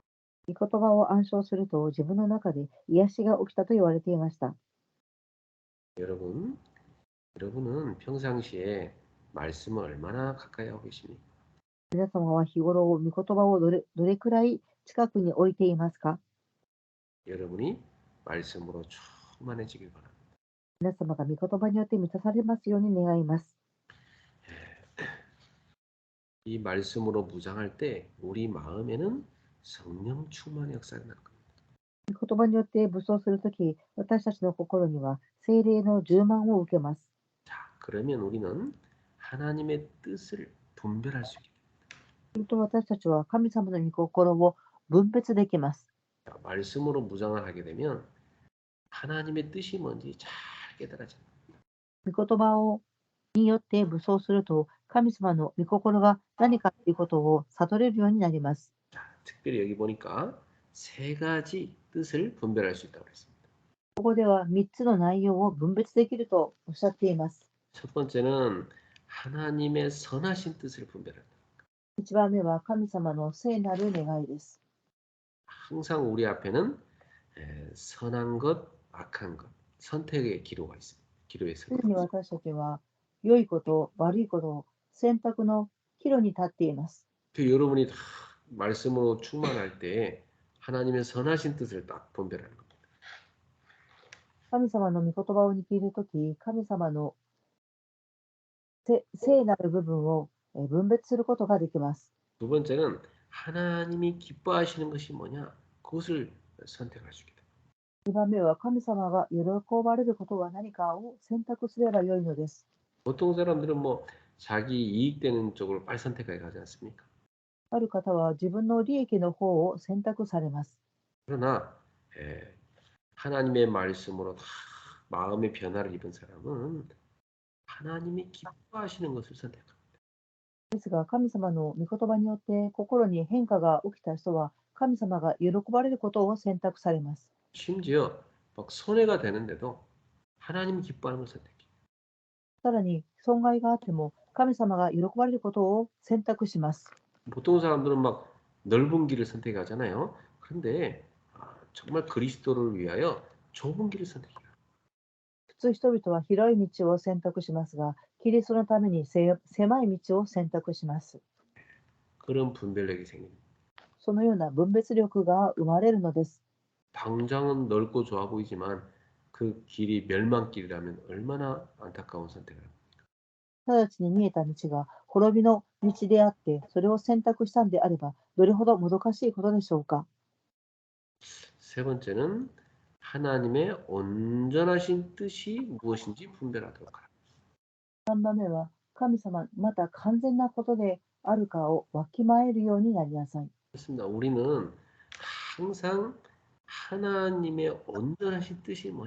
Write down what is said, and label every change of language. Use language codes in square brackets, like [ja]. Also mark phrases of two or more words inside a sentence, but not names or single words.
[ja] 御言葉を暗唱すると自分の中で癒しが起きたと言われていました。 [ko] 여러분은 평상시에 말씀을 얼마나 가까이 하고 계십니까? [ja] 皆様は日頃御言葉をどれくらい近くに置いていますか？ [ko] 여러분이 말씀으로 충만해지길 바랍니다. [ja] 皆様が御言葉によって満たされますように願います。 [ko] 이 말씀으로 무장할 때 우리 마음에는 성령 충만의 역사가 날 겁니다. [ja] 御言葉によって武装するとき、私たちの心には聖霊の充満を受けます。 [ko] 자, 그러면 우리는 하나님의 뜻을 분별할 수 있게 됩니다. [ja] すると私たちは神様の御心を分別できます。 [ko] 자, 말씀으로 무장을 하게 되면 하나님의 뜻이 뭔지 잘 깨달아집니다. [ja] 御言葉によって武装すると、神様の御心が何かということを悟れるようになります。 [ko] 자, 특별히 여기 보니까 세 가지 뜻을 분별할 수 있다고 그랬습니다. [ja] ここでは3つの内容を分別できるとおっしゃっています。 [ko] 첫 번째는 하나님의 선하신 뜻을 분별한다. [ja] 1 番目は神様の聖なる願いです。 [ko] 항상 우리 앞에는 선한 것, 악한 것, 선택의 기로가 있습니다. 기로에 서 [ja] 常に私たちは良いこと、悪いこと、選択の岐路に立っています。 [ko] 그 여러분이 다 말씀으로 충만할 때 하나님의 선하신 뜻을 딱 분별하는 겁니다. [ja] 神様の御言葉を握るとき、神様の聖なる部分を分別することができます。 [ko] 두 번째는 하나님이 기뻐하시는 것이 뭐냐? 그것을 선택할 수 있게 됩니다. [ja] 2 番目は神様が喜ばれることは何かを選択すればよいのです。 [ko] 보통 사람들은 뭐 자기 이익되는 쪽을 빨리 선택해 가지 않습니까? [ja] ある方は自分の利益の方を選択されます。 [ko] 그러나 하나님의 말씀으로 다 마음의 변화를 입은 사람은 하나님이 기뻐하시는 것을 선택합니다. [ja] ですが、神様の御言葉によって心に変化が起きた人は、神様が喜ばれることを選択されます。 [ko] 심지어 막 손해가 되는데도 하나님이 기뻐하는 걸 선택해요. [ja] さらに、損害があっても、神様が喜ばれることを選択します。 [ko] 보통 사람들은 막 넓은 길을 선택하잖아요. 그런데 정말 그리스도를 위하여 좁은 길을 선택해요. [ja] 普通人々は広い道を選択しますが、キリストのために狭い道を選択します。 [ko] 그런 분별력이 생깁니다. [ja] そのような分別力が生まれるのです。 [ko] 당장은 넓고 좋아 보이지만 그 길이 멸망길이라면 얼마나 안타까운 선택을 합니까? [ja] 直ちに見えた道が滅びの道であって、それを選択したんであれば、どれほどもどかしいことでしょうか。 [ko] 세 번째는 하나님의 온전하신 뜻이 무엇인지 분별하도록 하라. [ja] 3 番目は、神様また完全なことであるかをわきまえるようになりなさい。 [ko] 그렇습니다. 우리는 항상 하나님의 온전하신 뜻이 뭐냐?